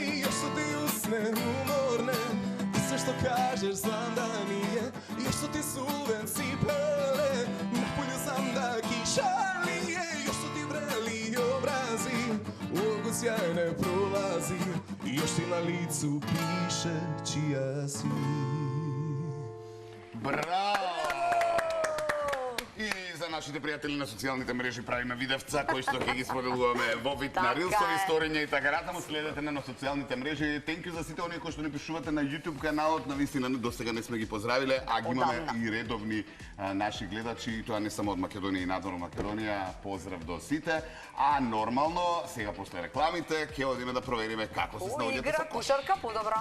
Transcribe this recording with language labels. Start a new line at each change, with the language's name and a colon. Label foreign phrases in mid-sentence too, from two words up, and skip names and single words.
Serbian: И што ти усне уморне, и се што кажеш знам да nije. И што ти сувет ципеле, напolje знам да киша лije. И што ти врели образи, око сјајне пролази. И još ti na licu piše čija si.
Macedonian: Браво! И за нашите пријатели на социјалните мрежи правиме видевца кои што ќе ги споделуваме во вид на Така рилсови, е. сториња и така натаму. Следете на социјалните мрежи.
English: Thank you
Macedonian: за сите оние кои што ни пишувате на YouTube каналот. Навистина до сега не сме ги поздравиле, а ги имаме Одамна. и редовни наши гледачи, и тоа не само од Македонија и надвор Македонија. Поздрав до сите. А нормално, сега после рекламите ќе одиме да провериме како се О, снаоѓате игра, со кош. кошарка, подобра.